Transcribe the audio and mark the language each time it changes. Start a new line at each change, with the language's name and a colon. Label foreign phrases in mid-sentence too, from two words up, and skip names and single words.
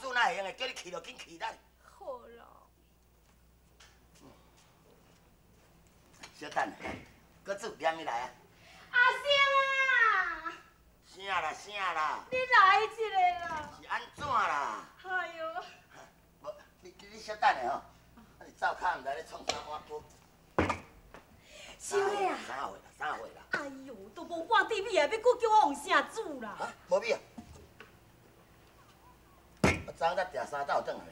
Min Nan Chinese: 会用的，叫你去就紧去咱。好啦。小等，搁煮点物来啊？阿星啊！啥啦啥啦？你来一个啦！是安怎啦？哎呦！无，你小等下吼，你灶骹毋知咧创啥碗锅。小妹啊！啥货啦？哎呦，都无半滴米啊，要搁叫我用啥煮啦？啊，无米啊！我昨昏才订3斗转来。